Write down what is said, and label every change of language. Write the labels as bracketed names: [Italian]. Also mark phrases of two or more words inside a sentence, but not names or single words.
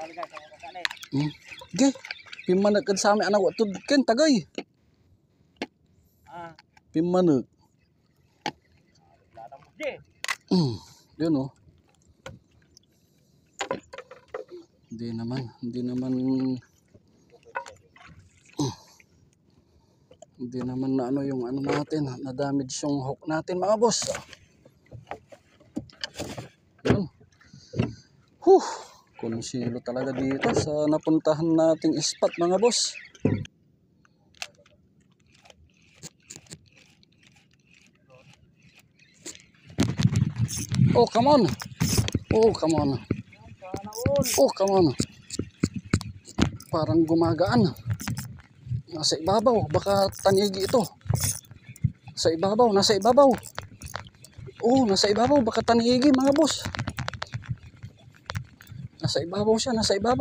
[Filipino] Okay. Pimanagad sa amin anak watud ken tagay. Pimanag. Yun oh. Hindi naman na ano yung ano natin, na damage yung hook natin mga boss. Yun. Konsilo talaga dito sa napuntahan nating spot mga boss. [English] Oh, come on. Oh, come on. Oh, come on. [Filipino] Parang gumagaan. Nasa ibabaw, baka tanigi ito. Sa ibabaw, nasa ibabaw. Oh, nasa ibabaw, baka tanigi mga boss. Nasa ibabaw siya, nasa ibabaw.